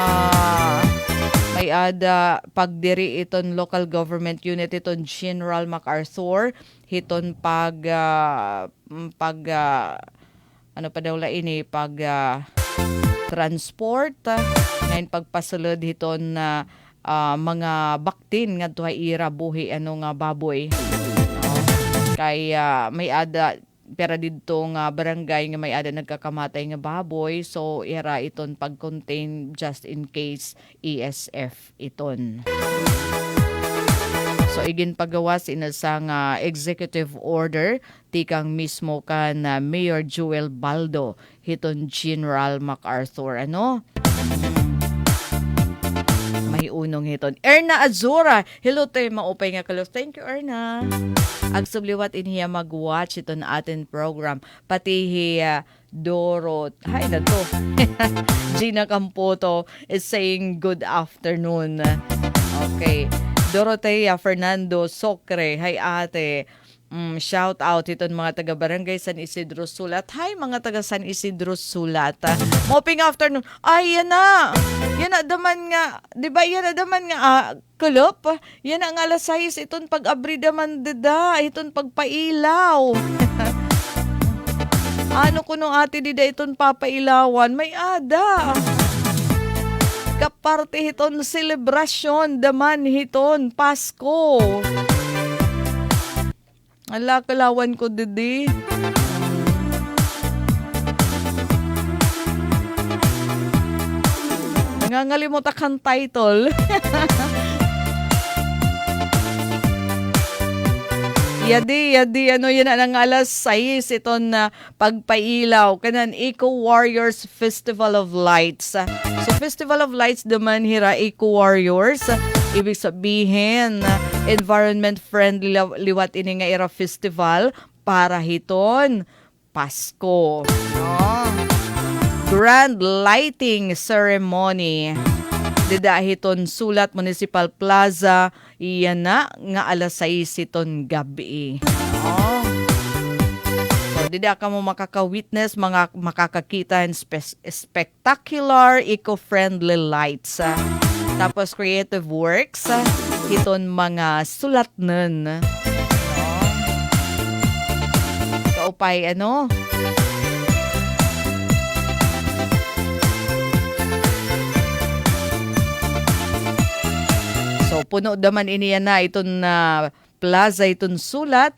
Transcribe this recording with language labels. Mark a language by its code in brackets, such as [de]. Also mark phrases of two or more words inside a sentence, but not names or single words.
[war] may ada pagdiri iton [en] local government unit [war] iton General MacArthur hiton ano pa daw la ini transport ngayon pagpasulod hiton na mga baktin nga tuhay ira buhi ano nga baboy. Kay may ada pera dito nga barangay nga may ada nagkakamatay nga baboy, so ira iton pag-contain [en] just in case [war] ESF iton. So igin pagawas inasa nga [en] executive order [war] tikang mismo kan Mayor Joel Baldo hiton General MacArthur ano. Unong hiton. Erna Azura. Hello tayo maupay nga kalos. [en] Thank you, Erna. [war] Ang subliwat iniya mag-watch ito na atin program. Pati Dorot. Hi na to. [en] Gina Campoto is saying good afternoon. Okay. Dorotea Fernando Socre. [war] Hi ate. [en] Shout out [war] iton mga taga Barangay San Isidro Sulat. Hi mga taga San Isidro Sulat. Moping afternoon. Ay yan na. Yan na daman nga. 'Di ba yan na daman nga kulop. Yan ang alas 6 iton pag-abri daman dida. Iton pagpailaw. Ano kuno ate dida iton papailawan? May ada. Kaparte hiton selebrasyon daman hiton Pasko. Ala, kalawan ko, didi. Nangangalimot akang title. Yadi, ano yan ang alas 6 ito na pagpailaw. Kanan, Eco Warriors Festival of Lights. So, Festival of Lights naman hira Eco Warriors. [tl] Ibig sabihin, [war] environment-friendly liwat ini nga era festival para hiton Pasko. No? [en] Grand lighting ceremony. [war] Dida hiton Sulat Municipal Plaza. Iyan na nga alas 6 iton gabi. No? So, dida ka mo makaka-witness, makakakita ng [en] spectacular, eco-friendly lights. [war] Tapos [en] creative works, [war] hiton mga sulat nun. Kaupay ano? So puno daman iniya na iton na plaza iton sulat.